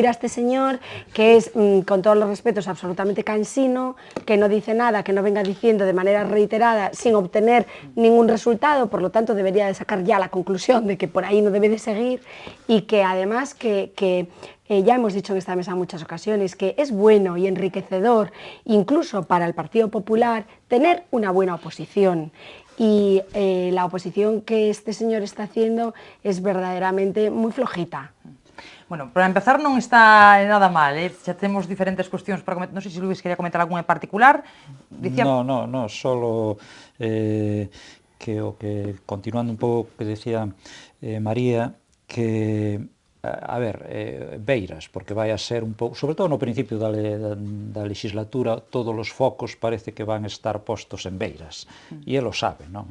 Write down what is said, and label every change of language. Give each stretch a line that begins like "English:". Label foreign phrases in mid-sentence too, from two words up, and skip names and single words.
Spanish: a este señor, que es, con todos los respetos, absolutamente cansino, que no dice nada, que no venga diciendo de manera reiterada sin obtener ningún resultado, por lo tanto debería de sacar ya la conclusión de que por ahí no debe de seguir, y que además ya hemos dicho en esta mesa en muchas ocasiones que es bueno y enriquecedor, incluso para el Partido Popular, tener una buena oposición. Y la oposición que este señor está haciendo es verdaderamente muy flojita.
Galician: Bueno, para empezar non está nada mal, xa temos diferentes cuestións para comentar. Non sei se Luis quería comentar algunha en particular. No, solo que o que, continuando un pouco que decía María, que a ver, Beiras, porque vai a ser un pouco, sobre todo no principio da legislatura, todos os focos parece que van estar postos en Beiras, e ele o sabe, non?